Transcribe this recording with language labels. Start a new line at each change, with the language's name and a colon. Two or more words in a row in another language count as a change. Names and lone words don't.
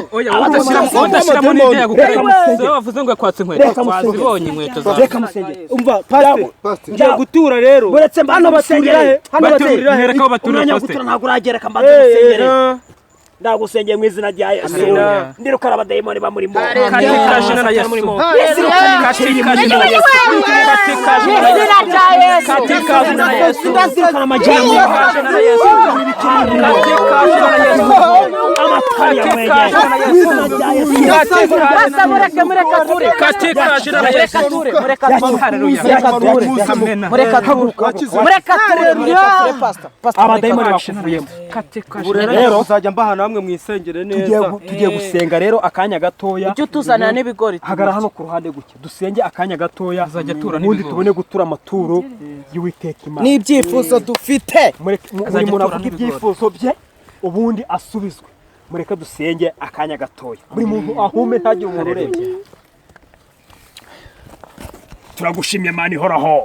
Kinyarwanda: Oya udashyiramo n'ibyo yagukoreye. So bavuze ngo yakwatse inkweto. Twazibonye inkweto zawe. reka musengera umva pasiteri Pastor, ngiye gutura rero buretse hano baturira he hano baturira he Nereka aho baturira umwanya wo pastor. gutura ntabwo uragera kambaza gusengera ndagusengeye mu izina rya Yesu Amina. ndirukana abadayimoni bamurimo
Swahili: Katika jina la Yesu. Katika jina la Yesu. Katika jina la Yesu.
Kinyarwanda: izina rya Yesu
Swahili: Katika jina la Yesu.
Kinyarwanda: ndazirukana amajyambere
Swahili: Katika jina la Yesu. Katika jina la Yesu.
Kinyarwanda: amatari
Swahili: Katika jina la
Kinyarwanda: mu izina Yesu. rya Yesu
Swahili: Katika
Kinyarwanda: Mureka ture.
Swahili: Katika jina la Yesu.
Kinyarwanda: Mureka ture. Haleluya. Amena. Mureka ture. Pastor. abadayimoni bakuvuyemo
Swahili: Katika
Kinyarwanda: ubu
Swahili: jina la
Kinyarwanda: rero uzajya mbahana hamwe mwisengere neza tugiye gusenga rero akanya gatoya Ujye utuzanira n'ibigori. hagara hano ku ruhande gutya dusenge akanya gatoya Azajya atura ubundi n'ibigori. tubone gutura amaturo y'Uwiteka Imana N'ibyifuzo dufite. buri Azajya muntu atura avuga n'ibigori. ibyifuzo bye ubundi asubizwe mureke dusenge akanya gatoya buri muntu ahume ntagire umuntu urebye turagushimye Mana ihoraho